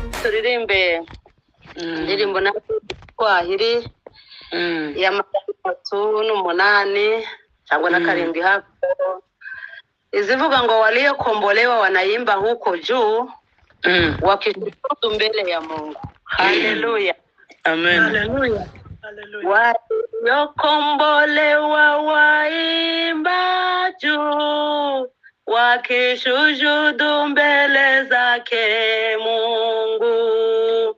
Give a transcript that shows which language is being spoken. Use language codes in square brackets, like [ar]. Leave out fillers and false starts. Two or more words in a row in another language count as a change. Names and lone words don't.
[rw] turirimbe indirimbo na Swahili ya 38 cyangwa na karindwi hapo izivuga ngo [sw] waliokombolewa wanaimba huko juu wakishuhudu mbele ya Mungu. [rw] Haleluya. Amen. Haleluya. [sw] Waliokombolewa waimba juu wakishuhudu mbele zake Mungu.